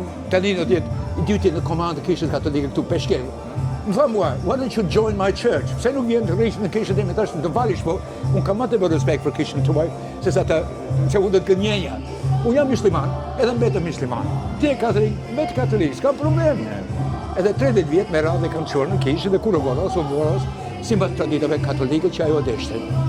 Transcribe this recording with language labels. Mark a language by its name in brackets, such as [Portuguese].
[Albanian] Tani në dyti në komandë kishët katolike këtu Peshkel. Më tha mua, [English] why don't you join my church? [Albanian] Pse nuk vjen të rrish në kishën time tash të valish po, unë kam më të bërë respekt për kishën tuaj, se unë do të gënjenja. Unë jam musliman, edhe mbetem musliman. Ti e katolik, mbet katolik, s'kam problem. Edhe 30 vjet me radhë kam qenë në kishë dhe kur voros, sipas traditave katolike që ajo deshte.